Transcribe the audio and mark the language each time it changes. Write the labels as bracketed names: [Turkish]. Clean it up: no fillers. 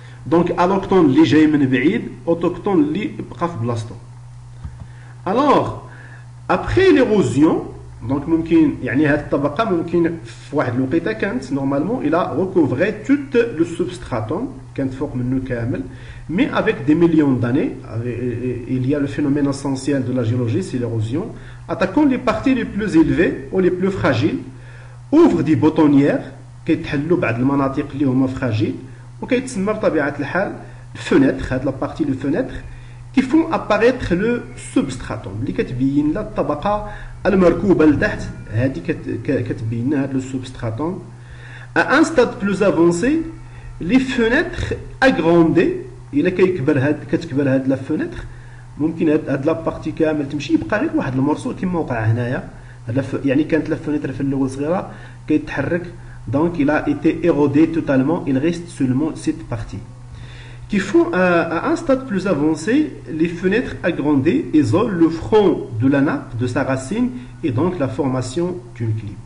[Arabic] Donc allochtone اللي جاي من بعيد, autochtone اللي بقى في بلاصتو. [French] Alors après l'érosion, donc [Arabic] ممكن يعني هذه الطبقة ممكن في واحد الوقيته كانت [French] normalement il a recouvré tout le substratum, [Arabic] كانت فوق منه كامل. [French] Mais avec des millions d'années, il y a le phénomène essentiel de la géologie, c'est l'érosion. Attaquant les parties les plus élevées ou les plus fragiles, ouvre des boutonnières qui [Arabic] يتحلوا بعض المناطق اللي هما [French] fragiles [Arabic] وكيتسمى بطبيعة الحال [French] fenêtre, هاد la partie de fenêtre qui font apparaître le substratum [Arabic] اللي كتبين لنا الطبقة المركوبة لتحت, هذه كتبين لنا هاد [French] le substratum. À un stade plus avancé, les fenêtres agrandées, [Arabic] إلا كتكبر هاد لا فونيتر ممكن هاد لا بارتي كامل تمشي يبقى غير واحد المرسول كما وقع هنايا. يعني كانت لا فونيتر في الاول صغيره كيتحرك, [French] donc il a été érodé totalement, il reste seulement cette partie. Qui font à un stade plus avancé, les fenêtres agrandées isolent le front de la nappe de sa racine et donc la formation d'une clip.